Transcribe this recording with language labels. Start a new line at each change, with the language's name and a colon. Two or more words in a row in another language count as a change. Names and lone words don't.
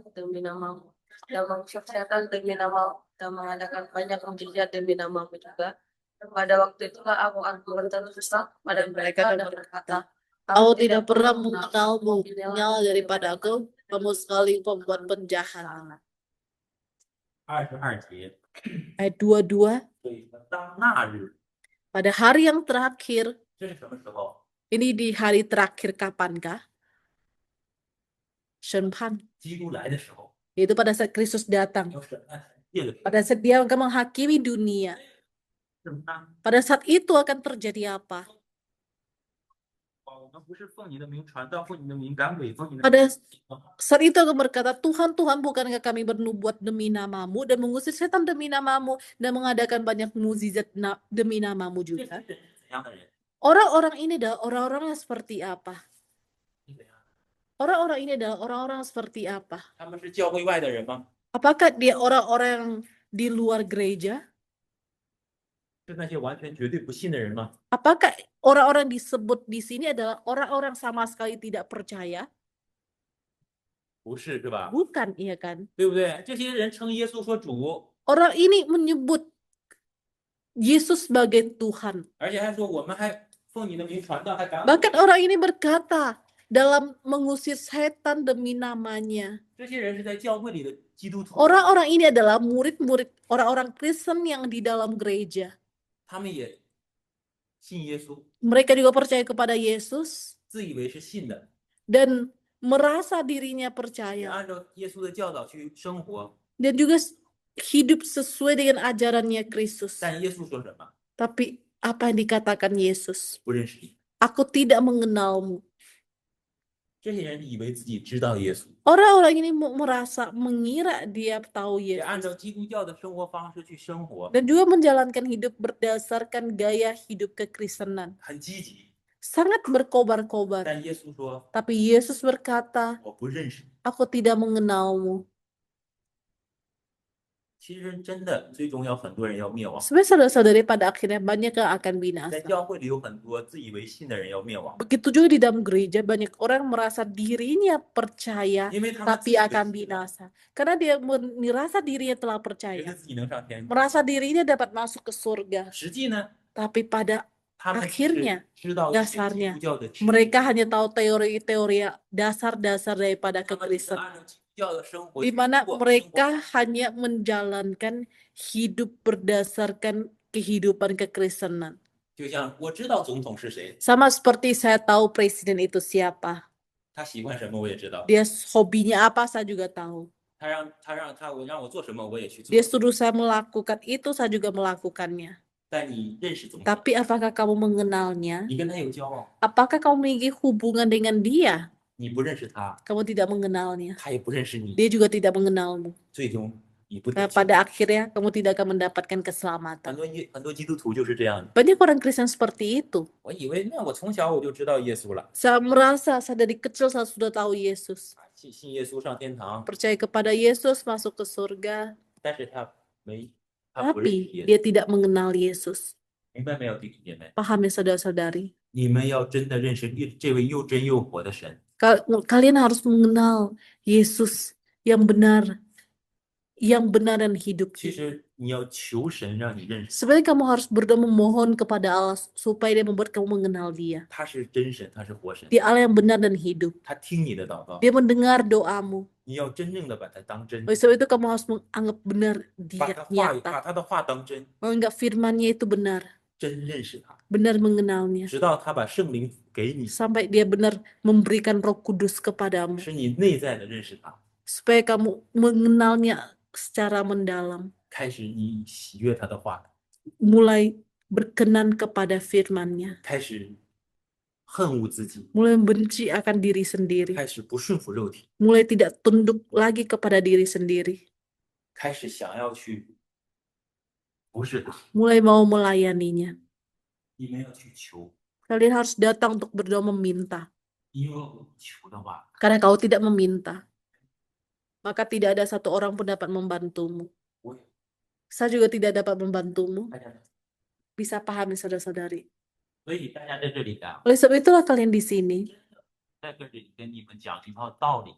Indonesian: demi namamu dan mengucapkan demi namamu dan mengadakan banyak mujizat demi namamu juga. Pada waktu itulah aku akan berterus pada mereka dan berkata, Aku tidak pernah mengenalmu, nyala daripada aku, kamu sekali pembuat penjahat.
Chinese: 22 节，
Indonesian: Ayat 22,
Chinese: 所以说当那日，
Indonesian: pada hari yang terakhir,
Chinese: 这是什么时候？
Indonesian: ini di hari terakhir kapankah?
Chinese: Shenpan, 基督来的时候，
Indonesian: yaitu pada saat Kristus datang.
Chinese: 要审判世界的时候，
Indonesian: Pada saat dia akan menghakimi dunia.
Chinese: 是什么呢？
Indonesian: Pada saat itu akan terjadi apa?
Chinese: 我们不是奉你的名传道，奉你的名赶鬼，奉你的
Indonesian: Pada
Chinese: 名
Indonesian: saat itu akan berkata, Tuhan, Tuhan, bukankah kami bernubuat demi namamu dan mengusir setan demi namamu dan mengadakan banyak mukjizat demi namamu
Chinese: 这
Indonesian: juga?
Chinese: 些人是怎样的人？
Indonesian: Orang-orang ini adalah orang-orang yang seperti apa?
Chinese: 是怎样？
Indonesian: Orang-orang ini adalah orang-orang seperti apa?
Chinese: 他们是教会外的人吗？
Indonesian: Apakah dia orang-orang yang di luar gereja?
Chinese: 是那些完全绝对不信的人吗？
Indonesian: Apakah orang-orang disebut di sini adalah orang-orang sama sekali tidak percaya?
Chinese: 不是，是吧？
Indonesian: Bukan, iya kan?
Chinese: 对不对？这些人称耶稣说主，
Indonesian: Orang ini menyebut Yesus sebagai Tuhan.
Chinese: 而且还说我们还奉你的名传道，还赶鬼。
Indonesian: Bahkan orang ini berkata dalam mengusir setan demi namanya.
Chinese: 这些人是在教会里的基督徒，
Indonesian: Orang-orang ini adalah murid-murid orang-orang Kristen yang di dalam gereja.
Chinese: 他们也信耶稣，
Indonesian: Mereka juga percaya kepada Yesus
Chinese: 自以为是信的，
Indonesian: dan merasa dirinya
Chinese: 也
Indonesian: percaya
Chinese: 按照耶稣的教导去生活。
Indonesian: dan juga hidup sesuai dengan ajarannya Kristus.
Chinese: 但耶稣说什么？
Indonesian: Tapi apa yang dikatakan Yesus?
Chinese: 不认识你。
Indonesian: Aku tidak mengenalmu.
Chinese: 这些人以为自己知道耶稣，
Indonesian: Orang-orang ini merasa mengira dia tahu
Chinese: 也按
Indonesian: Yesus
Chinese: 照基督教的生活方式去生活，
Indonesian: dan juga menjalankan hidup berdasarkan gaya hidup kekristenan.
Chinese: 很积极。
Indonesian: Sangat berkobar-kobar.
Chinese: 但耶稣说
Indonesian: Tapi Yesus berkata,
Chinese: 我不认识你。
Indonesian: aku tidak mengenalmu.
Chinese: 其实真的最终要很多人要灭亡，
Indonesian: Sebenarnya saudara-saudari pada akhirnya banyak yang akan
Chinese: 在
Indonesian: binasa.
Chinese: 教会里有很多自以为信的人要灭亡，
Indonesian: Begitu juga di dalam gereja banyak orang merasa dirinya percaya
Chinese: 因为他们自
Indonesian: tapi
Chinese: 以为
Indonesian: akan
Chinese: 信，
Indonesian: binasa. Karena dia merasa dirinya telah
Chinese: 觉
Indonesian: percaya,
Chinese: 得自己能上天。
Indonesian: merasa dirinya dapat masuk ke surga.
Chinese: 实际呢，
Indonesian: Tapi pada
Chinese: 他们只
Indonesian: akhirnya
Chinese: 是知道一些基
Indonesian: dasarnya
Chinese: 督教的知识，
Indonesian: mereka hanya tahu teori-teori dasar-dasar daripada
Chinese: 他们只是
Indonesian: kekristenan.
Chinese: 按照基督教的生活
Indonesian: Di
Chinese: 去
Indonesian: mana
Chinese: 过生
Indonesian: mereka
Chinese: 活。
Indonesian: hanya menjalankan hidup berdasarkan kehidupan kekristenan.
Chinese: 就像我知道总统是谁，
Indonesian: Sama seperti saya tahu presiden itu siapa.
Chinese: 他喜欢什么我也知道，
Indonesian: Dia hobinya apa saya juga tahu.
Chinese: 我让我做什么我也去做
Indonesian: Dia。suruh saya melakukan itu, saya juga melakukannya.
Chinese: 但你认识总统，
Indonesian: Tapi apakah kamu mengenalnya?
Chinese: 你跟他有交往，
Indonesian: Apakah kamu memiliki hubungan dengan dia?
Chinese: 你不认识他，
Indonesian: Kamu tidak mengenalnya.
Chinese: 他也不认识你，
Indonesian: Dia juga tidak mengenalmu.
Chinese: 最终你不得
Indonesian: Nah,
Chinese: 救。
Indonesian: pada akhirnya kamu tidak akan mendapatkan keselamatan.
Chinese: 很多基督徒就是这样的。
Indonesian: Banyak orang Kristen seperti itu.
Chinese: 我以为那我从小我就知道耶稣了，
Indonesian: Saya merasa saya dari kecil saya sudah tahu Yesus.
Chinese: 信耶稣上天堂，
Indonesian: Percaya kepada Yesus masuk ke surga.
Chinese: 但是他不认识
Indonesian: Tapi
Chinese: 耶稣，
Indonesian: dia tidak mengenal Yesus.
Chinese: 明白没有，弟兄姐妹？
Indonesian: Paham ya saudara-saudari?
Chinese: 你们要真的认识这位又真又活的神，
Indonesian: Kalian harus mengenal Yesus yang benar. yang benar dan hidup.
Chinese: 其实你要求神让你认识
Indonesian: Sebenarnya kamu harus berdoa memohon kepada Allah supaya Dia membuat kamu mengenal Dia.
Chinese: 他是真神，他是活神，
Indonesian: Dia Allah yang benar dan hidup.
Chinese: 他听你的祷告，
Indonesian: Dia mendengar doamu.
Chinese: 你要真正的把它当真，
Indonesian: Oleh sebab itu kamu harus menganggap benar
Chinese: 把
Indonesian: Dia
Chinese: 他话
Indonesian: nyata.
Chinese: 把他的话当真，
Indonesian: Menganggap firman-Nya itu benar,
Chinese: 真认识他，
Indonesian: benar mengenalnya.
Chinese: 直到他把圣灵给你，
Indonesian: Sampai Dia benar memberikan Roh Kudus kepadamu.
Chinese: 使你内在的认识他，
Indonesian: Supaya kamu mengenalnya secara mendalam.
Chinese: 开始你喜悦他的话，
Indonesian: Mulai berkenan kepada firman-Nya.
Chinese: 开始恨恶自己，
Indonesian: Mulai benci akan diri sendiri.
Chinese: 开始不顺服肉体，
Indonesian: Mulai tidak tunduk lagi kepada diri sendiri.
Chinese: 开始想要去服侍他，
Indonesian: Mulai mau melayaninya.
Chinese: 你们要去求，
Indonesian: Kalian harus datang untuk berdoa meminta.
Chinese: 因为我们求的话，
Indonesian: Karena kau tidak meminta, maka tidak ada satu orang pun dapat membantumu.
Chinese: 我也
Indonesian: Saya juga tidak dapat membantumu.
Chinese: 大家，
Indonesian: Bisa pahami saudara-saudari.
Chinese: 所以大家在这里啊，
Indonesian: Oleh sebab itulah kalian di sini.
Chinese: 在这里跟你们讲一套道理，